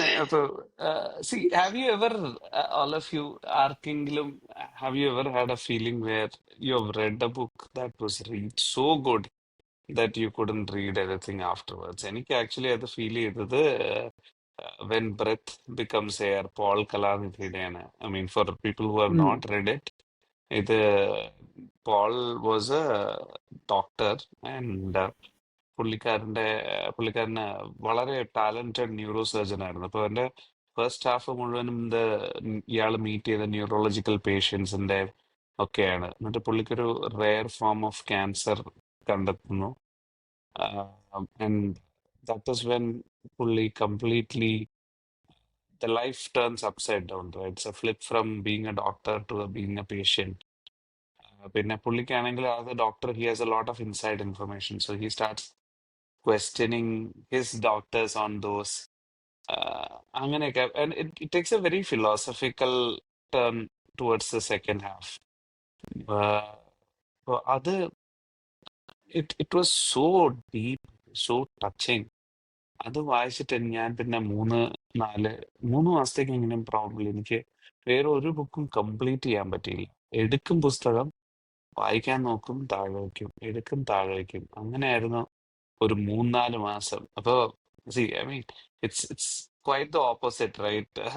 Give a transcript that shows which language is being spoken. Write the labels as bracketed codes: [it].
[en] So, see, have you ever, all of you, ആർക്കെങ്കിലും, have you ever had a feeling where you have read a book that was read so good that you couldn't read anything afterwards? [ml] എനിക്ക് actually അത് feel ചെയ്തത് when Breath Becomes Air, Paul കലാനിധിയുടെയാണ്. [en] I mean, for people who have not read it, ഇത് Paul was a doctor and [ml] പുള്ളിക്കാരന് വളരെ [en] Talented neuro surgeon ആയിരുന്നു. [ml] അപ്പൊ അവന്റെ first half മുഴുവനും ഇയാൾ മീറ്റ് ചെയ്ത ന്യൂറോളജിക്കൽ പേഷ്യൻസിന്റെ ഒക്കെയാണ്. എന്നിട്ട് പുള്ളിക്കൊരു റെയർ ഫോം ഓഫ് ക്യാൻസർ കണ്ടെത്തുന്നു. [en] And that is when പുള്ളി completely the life turns upside down, right? It's a flip from being a doctor to being a patient. [ml] പിന്നെ പുള്ളിക്കാണെങ്കിൽ [en] As a doctor he has a lot of inside information, so he starts questioning his doctors on those. അങ്ങനെയൊക്കെ. And it takes a very philosophical turn towards the second half. [ml] അപ്പൊ അത് [en] it was so deep, so touching. [ml] അത് വായിച്ചിട്ട് ഞാൻ പിന്നെ 3 മാസത്തേക്ക് എങ്ങനെയും probably എനിക്ക് വേറെ ഒരു ബുക്കും കംപ്ലീറ്റ് ചെയ്യാൻ പറ്റിയില്ല. എടുക്കും പുസ്തകം, വായിക്കാൻ നോക്കും, താഴെ വയ്ക്കും, എടുക്കും, താഴെ വയ്ക്കും. അങ്ങനെയായിരുന്നു ഒരു 3-4 മാസം. അപ്പൊ [en] I mean it's quite the opposite, right?